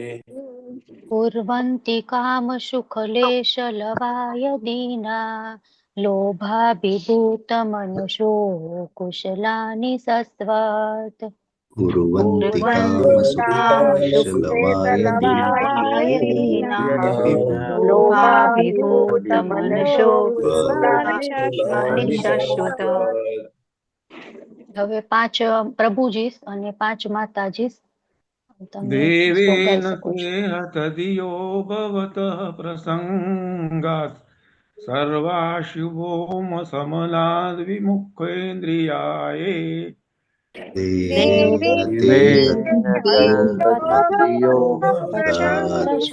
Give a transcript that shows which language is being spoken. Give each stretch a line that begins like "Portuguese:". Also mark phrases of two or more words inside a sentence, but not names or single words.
Sanskrit: कुर्वन्ति कामसुखलेशलवाय दीना लोभाभिभूतमनसो कुशलानि शश्वत्. कुर्वन्ति कामसुखलेशलवाय दीना लोभाभिभूतमनसो कुशलानि शश्वत्.
Gujarati: હવે 5 પ્રભુજી અને 5 માતાજી
Sanskrit: देवेन ते हत धियो भवतः प्रसंगात् सर्वाशुभोपशमनाद् विमुखेन्द्रियाये. देवेन ते हत धियो भवतः